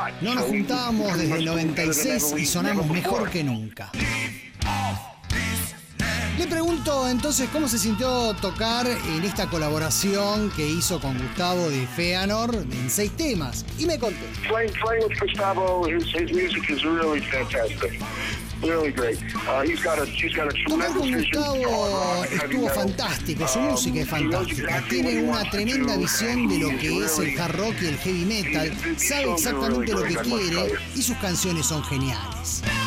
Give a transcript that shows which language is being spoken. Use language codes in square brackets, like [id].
[es] No nos juntábamos desde el 96 y sonamos mejor que nunca. Le pregunto entonces, ¿cómo se sintió tocar en esta colaboración que hizo con Gustavo de Feanor en 6 temas? Y me contó. [en] Playing with Gustavo, his music is really fantastic. [es] Tocar con Gustavo estuvo fantástico, su música es fantástica. Tiene una tremenda visión de lo que es el hard rock y el heavy metal. Sabe exactamente lo que quiere y sus canciones son geniales.